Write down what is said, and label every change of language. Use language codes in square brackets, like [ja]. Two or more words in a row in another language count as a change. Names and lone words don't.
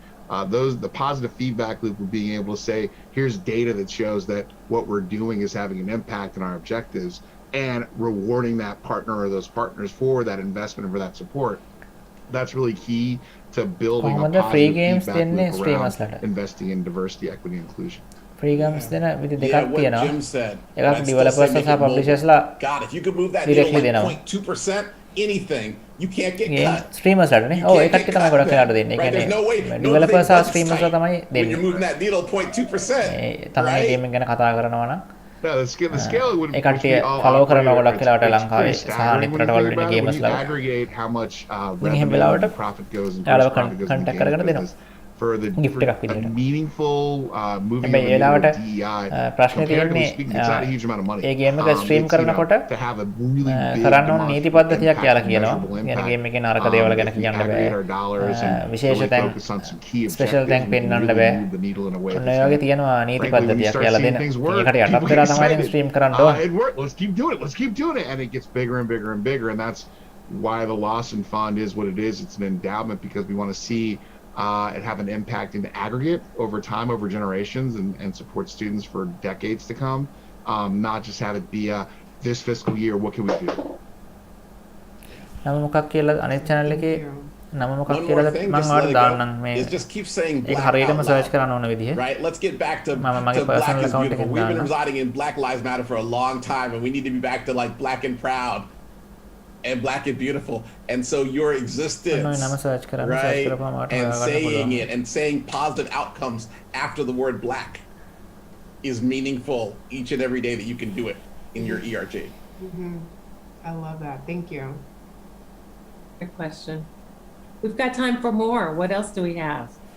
[en] the positive feedback loop of being able to say, here's data that shows that what we're doing is having an impact on our objectives, and rewarding that partner or those partners for that investment and for that support. That's really key to building a positive feedback loop around investing in diversity, equity, and inclusion. Free games [si] දෙන විදි [en] Yeah, [si] දෙකක් [en] what [si] තියෙනවා. [en] Jim said. [si] එකක් [en] I'd still [si] developers [en] say make [si] සහ [en] it mobile. [si] publishers ලා [en] God, if you could move that needle [si] directly [en] like [si] දෙනවා. [en] 0.2% anything, you can't get game cut. [si] streamers ලාටනේ. ඔව් ඒ කට්ටිය තමයි ගොඩක් වෙලාට දෙන්නේ. ඒ [en] Right? There's no way. [si] කියන්නේ [en] No [si] developers [en] thing [si] සහ bugs streamers ලා [en] tight [si] තමයි [en] when [si] දෙන්නේ. [en] you're moving that needle 0.2%. [si] ඒ තමයි gaming ගැන කතා කරනවා නම් [en] No, the scale would [si] ඒ කට්ටිය follow කරනවා ගොඩක් වෙලාවට ලංකාවේ සහ අනිත් රටවල් වෙන gamers ලා. [en] Aggregate how much [si] එහෙම වෙලාවට [en] profit goes and [si] යාළුවා [en] profit goes in [si] contact [en] the [si] කරගෙන [en] game [si] දෙනවා. [en] business. For the [si] gift එකක් [en] a [si] විදියට. [en] meaningful moving [si] හැබැයි ඒ [en] of [si] වෙලාවට [en] DEI, [si] ප්‍රශ්නේ [en] comparatively [si] තියෙන්නේ [en] speaking, it's not a huge amount of money. [si] ඒ ගේම් එක ස්ට්‍රීම් [en] It's, [si] කරනකොට [en] to have a really big [si] කරන්න ඕන නීති පද්ධතියක් යාලා කියනවා. [en] measurable يعني impact, [si] ගේම් එකේ නරක දේවල් ගැන කියන්න [en] aggregate [si] බෑ. [en] our dollars and [si] විශේෂ [en] really [si] තැන් [en] focus on some key [si] ස්පෙෂල් [en] objectives [si] තැන් [en] and [si] පෙන්වන්න [en] really [si] බෑ. [en] move the needle in a way [si] ඔන්න [en] that's [si] ඒ වගේ තියෙනවා නීති [en] frankly, when you [si] පද්ධතියක් [en] start [si] යාලා [en] seeing [si] දෙන. [en] things work, [si] ඒකට යටත් [en] people [si] වෙලා [en] get [si] තමයි [en] excited. [si] ස්ට්‍රීම් කරන්න ඕන. [en] It worked. Let's keep doing it, and it gets bigger and bigger and bigger, and that's why the Lawson Fund is what it is. It's an endowment because we want to see it have an impact in the aggregate over time, over generations, and support students for decades to come. Not just have it be this fiscal year, what can we do? [si] නම මොකක් කියලා අනිත් channel එකේ නම මොකක් [en] One [si] කියලාද [en] more thing, [si] මම [en] just [si] ඔයාලට [en] let it [si] දාන්නම් [en] go, [si] මේ [en] is just keep saying [si] ඒක [en] black [si] හරියටම [en] out [si] search [en] loud. [si] කරන්න ඕන විදිහ. [en] Right? Let's get back to, [si] මම මගේ [en] to black [si] personal [en] is [si] account [en] beautiful. [si] එකෙන් [en] We've been [si] දාන්නම්. [en] residing in Black Lives Matter for a long time, and we need to be back to like black and proud and black and beautiful. And so your existence, [si] ඔන්න ඔය නම search කරන්න search [en] right, [si] කරපුවාම ඔයාලට [en] and [si] හොයාගන්න [en] saying [si] පුළුවන්. [en] it and saying positive outcomes after the word black is meaningful each and every day that you can do it in your ERG. I love that. Thank you. Good question. We've got time for more. What else do we have?